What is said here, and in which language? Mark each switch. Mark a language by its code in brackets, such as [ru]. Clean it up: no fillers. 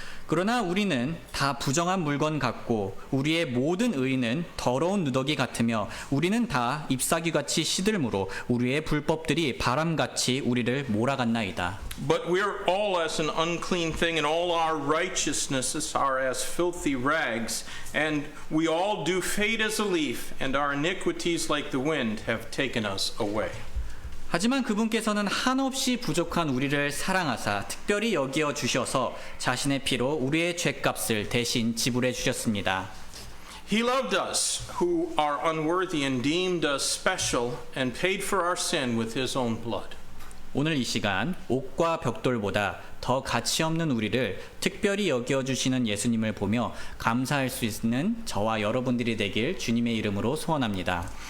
[ko] 그러나 우리는 다 부정한 물건 같고 우리의 모든 의는 더러운 누더기 같으며 우리는 다 잎사귀같이 시들므로 우리의 불법들이 바람같이 우리를 몰아갔나이다. [en] But we are all as an unclean thing, and all our righteousnesses are as filthy rags. And we all do fade as a leaf, and our iniquities like the wind have taken us away. [ko] 하지만 그분께서는 한없이 부족한 우리를 사랑하사 특별히 여기어 주셔서 자신의 피로 우리의 죄값을 대신 지불해 주셨습니다. [en] He loved us who are unworthy and deemed us special and paid for our sin with his own blood. [ko] 오늘 이 시간 옥과 벽돌보다 더 가치 없는 우리를 특별히 여겨 주시는 예수님을 보며 감사할 수 있는 저와 여러분들이 되길 주님의 이름으로 소원합니다.